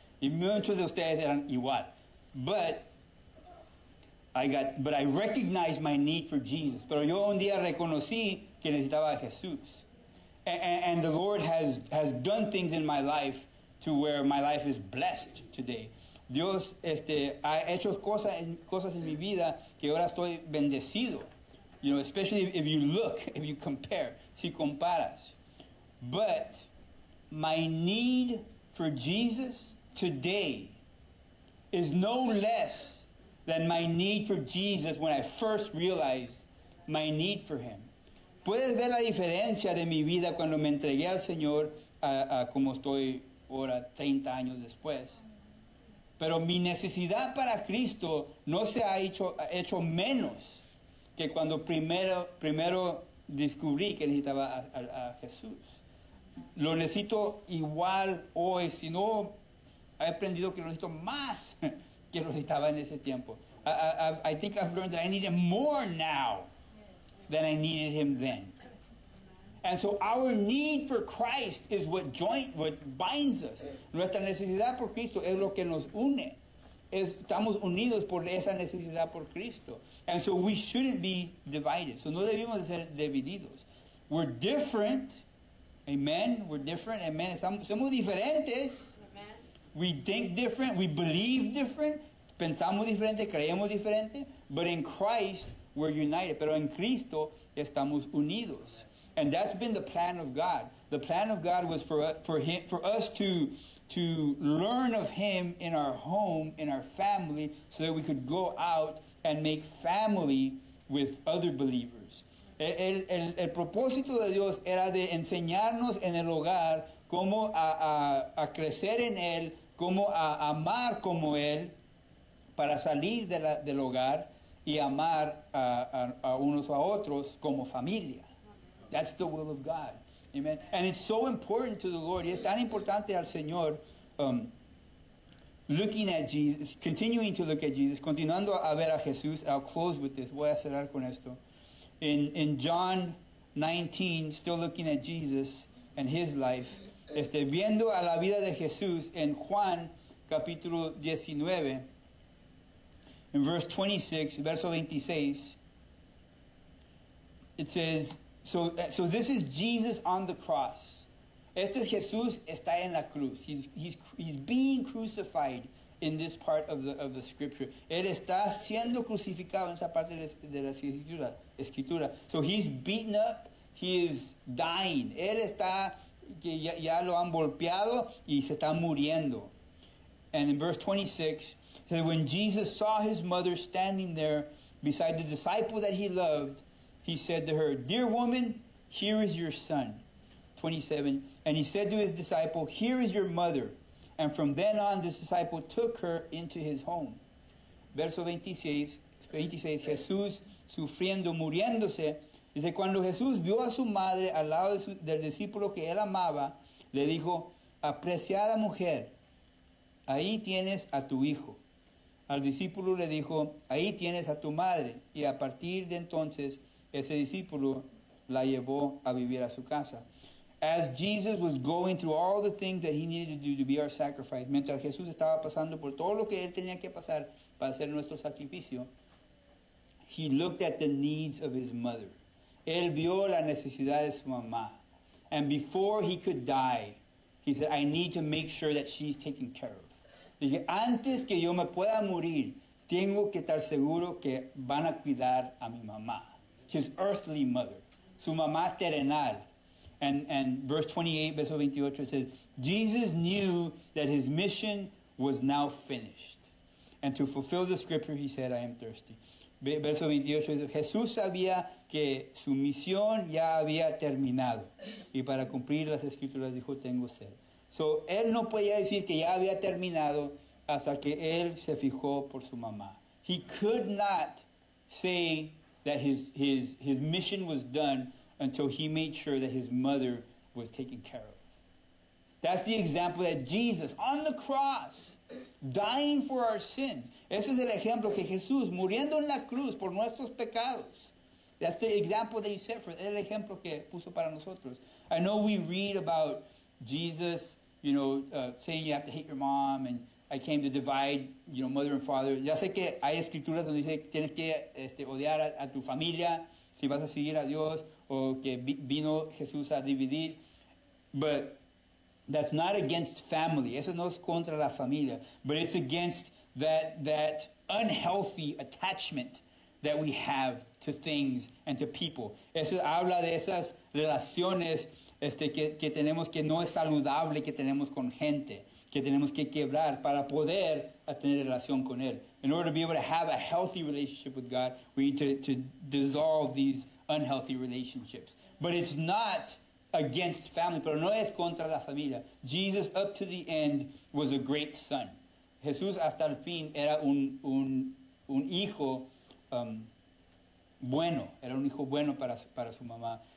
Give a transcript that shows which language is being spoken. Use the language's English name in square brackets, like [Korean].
[Spanish] Y muchos de ustedes eran igual. [English] But I recognized my need for Jesus. [Spanish] Pero yo un día reconocí que necesitaba a Jesús. [English] And the Lord has done things in my life to where my life is blessed today. [Spanish] Dios ha hecho cosas en mi vida que ahora estoy bendecido. [English] You know, especially if you look, if you compare, [Spanish] si comparas. [English] But my need for Jesus today is no less than my need for Jesus when I first realized my need for Him. [Spanish] Puedes ver la diferencia de mi vida cuando me entregué al Señor a como estoy ahora 30 años después. Pero mi necesidad para Cristo no se ha hecho menos que cuando primero descubrí que necesitaba a Jesús. Lo necesito igual hoy, si no he aprendido que lo necesito más que lo necesitaba en ese tiempo. [English] I think I've learned that I need Him more now than I needed Him then. And so our need for Christ is what binds us. [Spanish] Nuestra necesidad por Cristo es lo que nos une. Estamos unidos por esa necesidad por Cristo. [English] And so we shouldn't be divided. [Spanish] So no debemos de ser divididos. [English] We're different. Amen. We're different. Amen. [Spanish] Somos diferentes. [English] Amen. We think different. We believe different. [Spanish] Pensamos diferente. Creemos diferente. [English] But in Christ, we're united. [Spanish] Pero en Cristo estamos unidos. [English] And that's been the plan of God. The plan of God was for us to learn of Him in our home, in our family, so that we could go out and make family with other believers. [Spanish] El propósito de Dios era de enseñarnos en el hogar cómo a crecer en Él, cómo a amar como Él, para salir del hogar y amar a unos a otros como familia. [English] That's the will of God. Amen. And it's so important to the Lord. [Spanish] Y es tan importante al Señor [English] looking at Jesus, continuing to look at Jesus, [Spanish] continuando a ver a Jesús. [English] I'll close with this. [Spanish] Voy a cerrar con esto. [English] In John 19, still looking at Jesus and His life, [Spanish] viendo a la vida de Jesús en Juan capítulo 19, [English] in verse 26, [Spanish] verso 26, [English] it says, So this is Jesus on the cross. [Spanish] Este es Jesús está en la cruz. [English] He's being crucified in this part of the scripture. [Spanish] Él está siendo crucificado en esta parte de la escritura. [English] So he's beaten up. He is dying. [Spanish] Él está que ya lo han golpeado y se está muriendo. [English] And in verse 26, it says, when Jesus saw His mother standing there beside the disciple that He loved, He said to her, Dear woman, here is your son. 27. And He said to His disciple, Here is your mother. And from then on, this disciple took her into his home. [Spanish] Verso 26, Jesús sufriendo, muriéndose. Dice, cuando Jesús vio a su madre al lado del discípulo que Él amaba, le dijo, apreciada mujer, ahí tienes a tu hijo. Al discípulo le dijo, ahí tienes a tu madre. Y a partir de entonces, ese discípulo la llevó a vivir a su casa. [English] As Jesus was going through all the things that He needed to do to be our sacrifice, [Spanish] mientras Jesús estaba pasando por todo lo que Él tenía que pasar para hacer nuestro sacrificio, [English] He looked at the needs of His mother. [Spanish] Él vio la necesidad de su mamá. [English] And before He could die, He said, I need to make sure that she's taken care of. [Spanish] Dije, antes que yo me pueda morir, tengo que estar seguro que van a cuidar a mi mamá. [English] His earthly mother, [Spanish] su mamá terrenal. [English] And verse 28, [Spanish] verso 28, [English] it says, Jesus knew that His mission was now finished. And to fulfill the scripture, He said, I am thirsty. [Spanish] Verso 28, Jesús sabía que su misión ya había terminado. Y para cumplir las escrituras dijo, tengo sed. So, Él no podía decir que ya había terminado hasta que Él se fijó por su mamá. [English] He could not say that his mission was done until he made sure that his mother was taken care of. That's the example that Jesus, on the cross, dying for our sins. [Spanish] Ese es el ejemplo que Jesús, muriendo en la cruz por nuestros pecados. [English] That's the example that he set for us. [Spanish] Es el ejemplo que puso para nosotros. [English] I know we read about Jesus, saying you have to hate your mom, and I came to divide, mother and father. [Spanish] Ya sé que hay escrituras donde dice que tienes que odiar a tu familia si vas a seguir a Dios, o que vino Jesús a dividir. [English] But that's not against family. [Spanish] Eso no es contra la familia. [English] But it's against that unhealthy attachment that we have to things and to people. [Spanish] Eso habla de esas relaciones que tenemos, que no es saludable, que tenemos con gente, que tenemos que quebrar para poder tener relación con Él. [English] In order to be able to have a healthy relationship with God, we need to dissolve these unhealthy relationships. But it's not against family, [Spanish] pero no es contra la familia. [English] Jesus, up to the end, was a great son. [Spanish] Jesús hasta el fin era un hijo bueno, era un hijo bueno para su mamá.